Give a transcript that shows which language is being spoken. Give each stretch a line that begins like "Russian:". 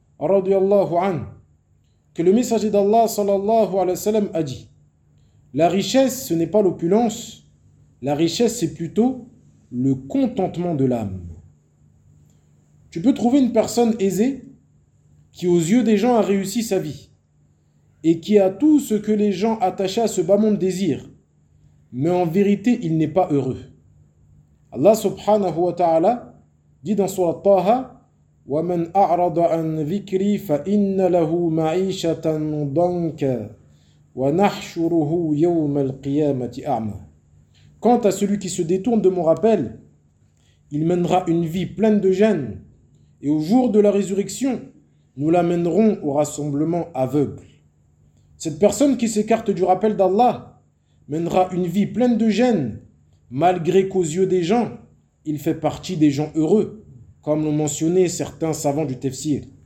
French: radiallahu an, que le messager d'Allah sallallahu alayhi wa sallam a dit: la richesse, ce n'est pas l'opulence, la richesse, c'est plutôt le contentement de l'âme. Tu peux trouver une personne aisée qui, aux yeux des gens, a réussi sa vie et qui a tout ce que les gens attachés à ce bas monde désirent, mais en vérité, il n'est pas heureux. Allah subhanahu wa ta'ala dit dans surat Taha:
Arabic: وَمَنْ أَعْرَضَ عَنْ ذِكْرِي فَإِنَّ لَهُ مَعِيشَةً ضَنكًا وَنَحْشُرُهُ يَوْمَ الْقِيَامَةِ أَعْمَى.
French: Quant à celui qui se détourne de mon rappel, il mènera une vie pleine de gêne, et au jour de la résurrection, nous l'amènerons au rassemblement aveugle. Cette personne qui s'écarte du rappel d'Allah mènera une vie pleine de gêne, malgré qu'aux yeux des gens, il fait partie des gens heureux, comme l'ont mentionné certains savants du tafsir.